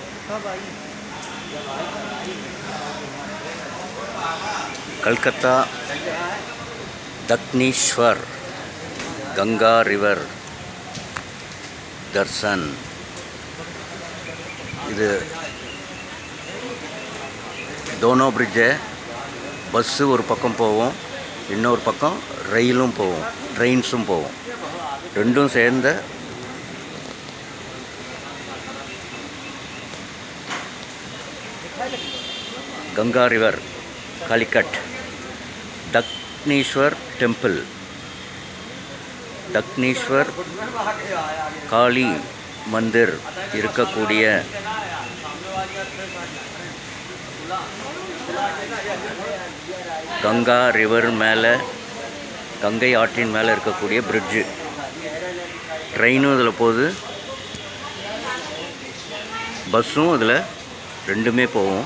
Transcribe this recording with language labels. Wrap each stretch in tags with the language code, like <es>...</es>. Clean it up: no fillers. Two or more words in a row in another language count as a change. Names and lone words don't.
<hi>कलकत्ता दक्षिणेश्वर गंगा रिवर दर्शन</hi> <ta>இது டோனோ பிரிட்ஜு. பஸ்ஸு ஒரு பக்கம் போகும், இன்னொரு பக்கம் ரயிலும் போகும், ட்ரெயின்ஸும் போகும். ரெண்டும் சேர்ந்த गंगा रिवर कालीकट दक्षिणेश्वर टेम्पल दक्षिणेश्वर काली मंदिर இருக்கக்கூடிய கங்கா ரிவர் மேலே, கங்கை ஆற்றின் மேலே இருக்கக்கூடிய பிரிட்ஜு. ட்ரெயினும் இதில் போகுது, பஸ்ஸும் இதில் ரெண்டுமே போகும்.</ta>